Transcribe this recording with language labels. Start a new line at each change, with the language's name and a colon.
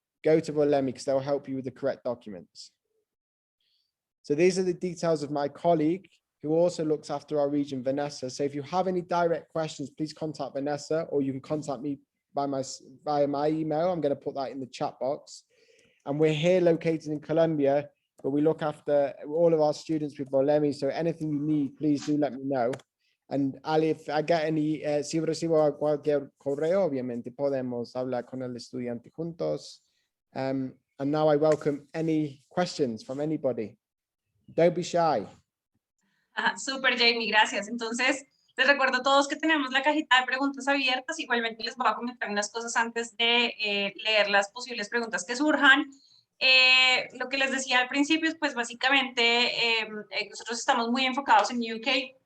English: Go to Volemi because they'll help you with the correct documents. So these are the details of my colleague who also looks after our region, Vanessa. So if you have any direct questions, please contact Vanessa, or you can contact me via my email. I'm going to put that in the chat box. And we're here located in Colombia, but we look after all of our students with Volemi. So anything you need, please do let me know. And Ali, if I get any,
Spanish: si recibo cualquier correo, obviamente podemos hablar con el estudiante juntos.
English: And now I welcome any questions from anybody. Don't be shy.
Spanish: Súper, Jamie, gracias. Entonces, les recuerdo a todos que tenemos la cajita de preguntas abiertas. Igualmente les voy a comentar unas cosas antes de leer las posibles preguntas que surjan. Lo que les decía al principio es, pues, básicamente, nosotros estamos muy enfocados en UK.